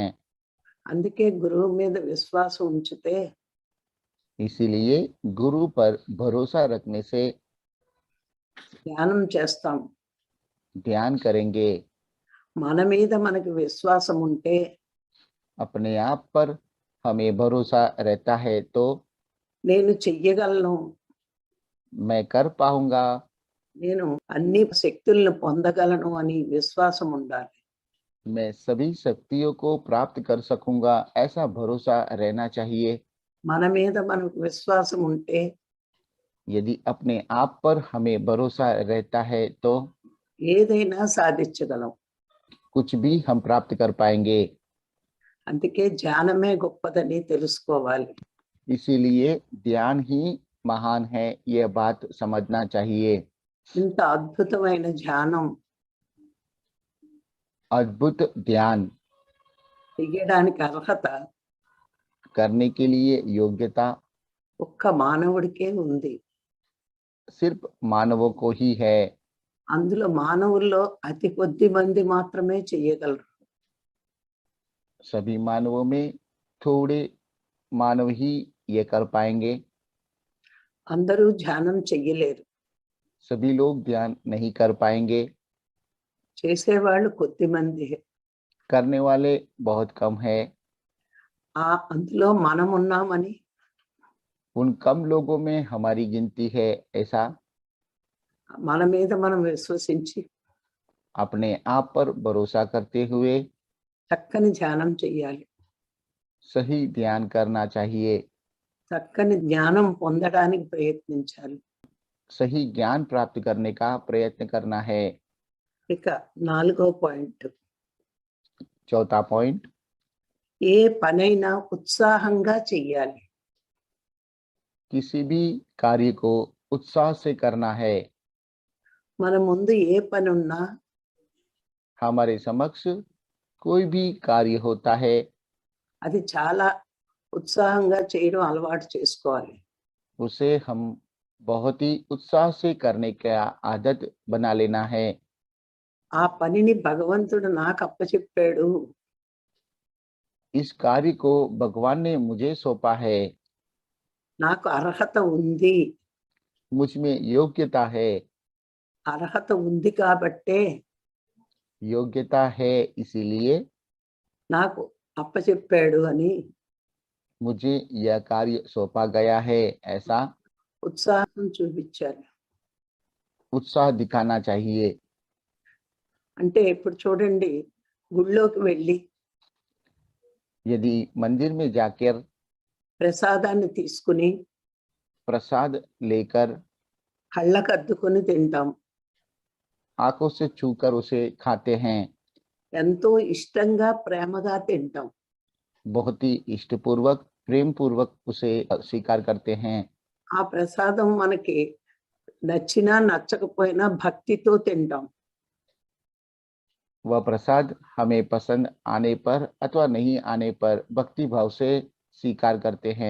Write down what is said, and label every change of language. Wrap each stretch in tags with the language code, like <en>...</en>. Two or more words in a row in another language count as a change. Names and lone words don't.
<te>అందుకే గురువు మీద విశ్వాసం ఉంచితే</te> <hi>इसीलिए गुरु पर भरोसा रखने से</hi> <te>ధ్యానం చేస్తాం.</te> <hi>ध्यान करेंगे</hi> <te>మన మీద మనకు విశ్వాసం ఉంటే</te> <hi>अपने आप पर हमें भरोसा रहता है तो</hi> <te>నేను చెయ్యగలను,</te> <hi>मैं कर पाऊंगा,</hi> <te>నేను అన్ని శక్తులను పొందగలను అని విశ్వాసం ఉండాలి.</te> <hi>मैं सभी शक्तियों को प्राप्त कर सकूंगा, ऐसा भरोसा रहना चाहिए।</hi> <te>మన మీద మనకు విశ్వాసం ఉంటే</te> <hi>यदि अपने आप पर हमें भरोसा रहता है तो</hi> <te>ఏదైనా సాధించగలం.</te> <hi>कुछ भी हम प्राप्त कर पाएंगे।</hi> <te>అందుకే ధ్యానమే గొప్పదని తెలుసుకోవాలి.</te> <hi>इसीलिए ध्यान ही महान है, यह बात समझना चाहिए।</hi> <te>ఇంత అద్భుతమైన ధ్యానం</te> <hi>अद्भुत ध्यान</hi> <te>చెయ్యడానికి అర్హత</te> <hi>करने के लिए योग्यता</hi> <te>ఒక్క మానవుడికే ఉంది.</te> <hi>सिर्फ मानवों को ही है।</hi> <te>అందులో మానవుల్లో అతి కొద్ది మంది మాత్రమే చెయ్యగలరు.</te> <hi>सभी मानवों में थोड़े मानव ही ये कर पाएंगे।</hi> <te>అందరూ ధ్యానం చెయ్యలేరు.</te> <hi>सभी लोग ध्यान नहीं कर पाएंगे।</hi> <te>చేసేవాళ్ళు కొద్ది మంది.</te> <hi>करने वाले बहुत कम है।</hi> <te>అందులో మనం ఉన్నామని</te> <hi>उन कम लोगों में हमारी गिनती है, ऐसा</hi> <te>మన మీద మనం విశ్వసించి</te> <hi>अपने आप पर भरोसा करते हुए</hi> <te>చక్కని ధ్యానం చెయ్యాలి.</te> <hi>सही ध्यान करना चाहिए।</hi> <te>చక్కని జ్ఞానం పొందడానికి ప్రయత్నించాలి.</te> <hi>सही ज्ञान प्राप्त करने का प्रयत्न करना है।</hi> <te>ఇక 4వ పాయింట్,</te> <hi>चौथा पॉइंट,</hi> <te>ఏ పనైనా ఉత్సాహంగా చెయ్యాలి.</te> <hi>किसी भी कार्य को उत्साह से करना है।</hi> <te>మన ముందు ఏ పని ఉన్నా</te> <hi>हमारे समक्ष कोई भी कार्य होता है,</hi> <te>అది చాలా ఉత్సాహంగా చేయడం అలవాటు చేసుకోవాలి.</te> <hi>उसे हम बहुत ही उत्साह से करने का आदत बना लेना है।</hi> <te>ఆ పనిని భగవంతుడు నాకు అప్పచెప్పాడు,</te> <hi>इस कार्य को भगवान ने मुझे सौंपा है,</hi> <te>నాకు అర్హత ఉంది.</te> <hi>मुझ में योग्यता है।</hi> <te>అర్హత ఉంది కాబట్టే</te> <hi>योग्यता है इसीलिए</hi> <te>నాకు అప్పచెప్పాడు అని</te> <hi>मुझे यह कार्य सौंपा गया है, ऐसा</hi> <te>ఉత్సాహం చూపించాలి.</te> <hi>उत्साह दिखाना चाहिए।</hi> <te>అంటే ఇప్పుడు చూడండి, గుళ్ళోకి వెళ్ళి</te> <hi>यदि मंदिर में जाकर</hi> <te>ప్రసాదాన్ని తీసుకుని</te> <hi>प्रसाद लेकर</hi> <te>కళ్ళకు అద్దుకొని తింటాం.</te> <hi>आंखों से छूकर उसे खाते हैं,</hi> <te>ఎంతో ఇష్టంగా ప్రేమగా తింటాం.</te> <hi>बहुत ही इष्टपूर्वक प्रेम पूर्वक उसे स्वीकार करते हैं।</hi> <te>ఆ ప్రసాదం మనకి నచ్చినా నచ్చకపోయినా భక్తితో తింటాం.</te> <hi>वह प्रसाद हमें पसंद आने पर अथवा नहीं आने पर भक्ति भाव से स्वीकार करते हैं।</hi>